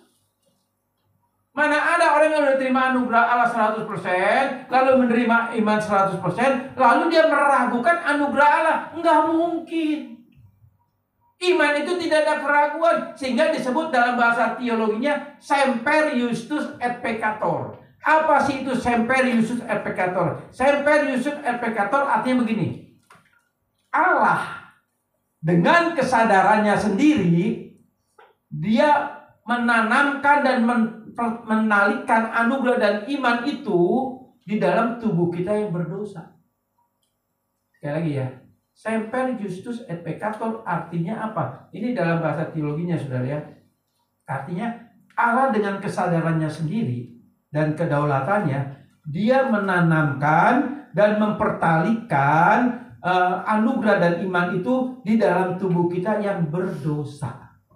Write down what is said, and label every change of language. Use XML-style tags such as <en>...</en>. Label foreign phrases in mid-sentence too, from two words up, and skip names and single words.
<id>Mana ada orang yang sudah terima anugerah Allah 100%, lalu menerima iman 100%, lalu dia meragukan anugerah Allah. Enggak mungkin. Iman itu tidak ada keraguan, sehingga disebut dalam bahasa teologinya</id> <la>semper justus et peccator.</la> <id>Apa sih itu</id> <la>semper justus et peccator? Semper justus et peccator</la> <id>artinya begini. Allah dengan kesadarannya sendiri, dia menanamkan dan menalikan anugerah dan iman itu di dalam tubuh kita yang berdosa. Sekali lagi ya,</id> <la>semper justus et peccator</la> <id>artinya apa? Ini dalam bahasa teologinya saudara ya. Artinya Allah dengan kesadarannya sendiri dan kedaulatannya, dia menanamkan dan mempertalikan anugerah dan iman itu di dalam tubuh kita yang berdosa.</id>